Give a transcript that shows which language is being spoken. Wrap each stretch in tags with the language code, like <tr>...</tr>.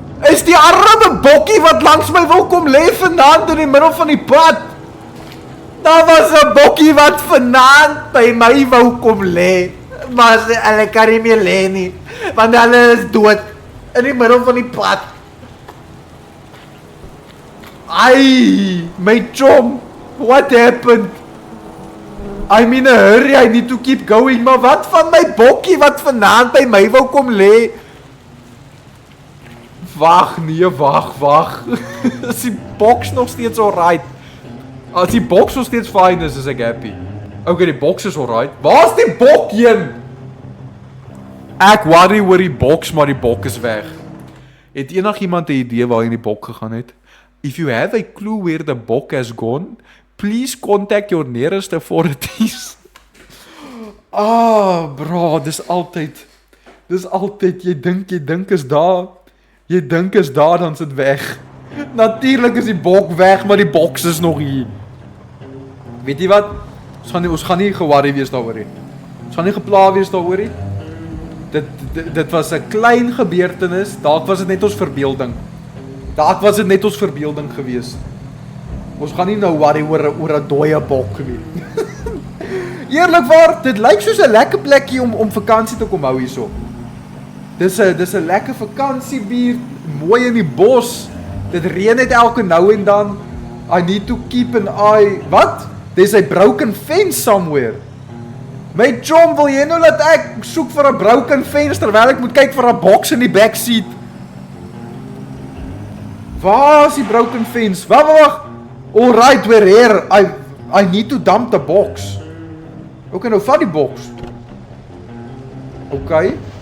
<af>Is die arme bokkie wat langs my wil kom lê vanaand in die middel van die pad? Daar was 'n bokkie wat vanaand by my wou kom lê. Maar hulle kan nie meer lê nie, want hulle is dood in die middel van die pad. Ai, my chom,</af> <en>what happened? I'm in a hurry, I need to keep going,</en> <af>maar wat van my bokkie wat vanaand by my wou kom lê? Wag, nee, wag. Is die boks nog steeds alright? As die boks nog steeds fine is ek happy. Okay, die boks is alright. Waar is die bok heen? Ek worry oor die boks, maar die bok is weg. Het enigiemand 'n idee waarheen die bok gegaan het?</af> <en>If you have a clue where the bok has gone, please contact your nearest authorities.</en> <af>Bro, dis altyd, jy dink is daar. Jy dink is daar, dan is dit weg. Natuurlijk is die bok weg, maar die boks is nog hier. Weet jy wat? Ons gaan nie geworry wees daaroor nie. Ons gaan nie gepla wees daaroor nie. Dit was 'n klein gebeurtenis, dalk was dit net ons verbeelding. Dalk was dit net ons verbeelding gewees. Ons gaan nie nou worry oor 'n dooie bok nie. Eerlikwaar, dit lyk soos 'n lekker plekkie om vakansie te kom hou hierso. Dis 'n lekker vakansiebuurt, mooi in die bos. Dit reën net elke nou en dan.</af> <en>I need to keep an eye.</en> <af>Wat?</af> <en>There's a broken fence somewhere.</en> <af>My chom, wil jy nou dat ek soek vir 'n broken fence terwyl ek moet kyk vir 'n boks in die backseat? Waar is die broken fence? Wag.</af> <en>Alright, we're here. I need to dump the box. Okay,</en> <af>nou vat die boks.</af> <en>Okay.</en>